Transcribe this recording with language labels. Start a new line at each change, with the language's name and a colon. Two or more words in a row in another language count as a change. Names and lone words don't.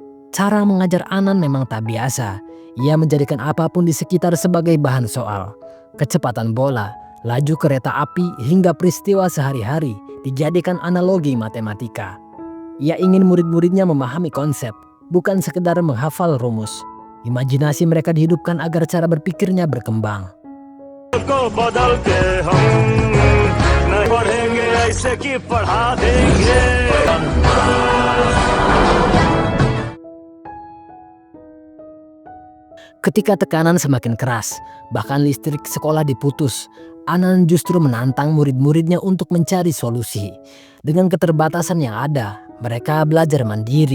Indonesian: Cara mengajar Anan memang tak biasa. Ia menjadikan apapun di sekitar sebagai bahan soal. Kecepatan bola, laju kereta api hingga peristiwa sehari-hari dijadikan analogi matematika. Ia ingin murid-muridnya memahami konsep, bukan sekedar menghafal rumus. Imajinasi mereka dihidupkan agar cara berpikirnya berkembang.
Hindi: को बदल के हम नहीं पढ़ेंगे ऐसे कि पढ़ा देंगे।
Indonesian: Ketika tekanan semakin keras, bahkan listrik sekolah diputus, Anan justru menantang murid-muridnya untuk mencari solusi. Dengan keterbatasan yang ada, mereka belajar mandiri.